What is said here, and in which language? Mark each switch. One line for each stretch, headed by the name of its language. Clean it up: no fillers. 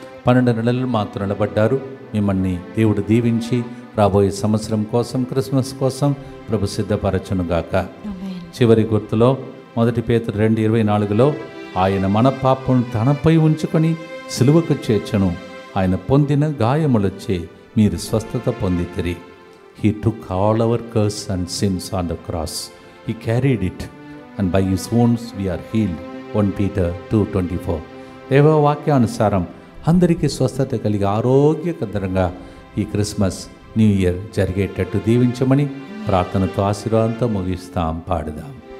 Telugu: 12 నెలలు మాత్రం నిలబడ్డారు. మిమ్మల్ని దేవుడు దీవించి రాబోయే సంవత్సరం కోసం, క్రిస్మస్ కోసం ప్రభు సిద్ధపరచునుగాక. చివరి గుర్తులో 1 పేతురు 2:24లో ఆయన మన పాపం తనపై ఉంచుకొని సిలువకు చేర్చను, ఆయన పొందిన గాయములొచ్చే మీరు స్వస్థత పొందితిరి.
English: He took all our curse and sins on the cross. He carried it and by his wounds we are healed. 1 Peter 2:24.
Telugu: దేవ వాక్యానుసారం అందరికీ స్వస్థత కలిగి ఆరోగ్యకరంగా ఈ క్రిస్మస్ న్యూ ఇయర్ జరిగేటట్టు దీవించమని ప్రార్థనతో ఆశీర్వాదంతో ముగిస్తాం. పాడుదాం.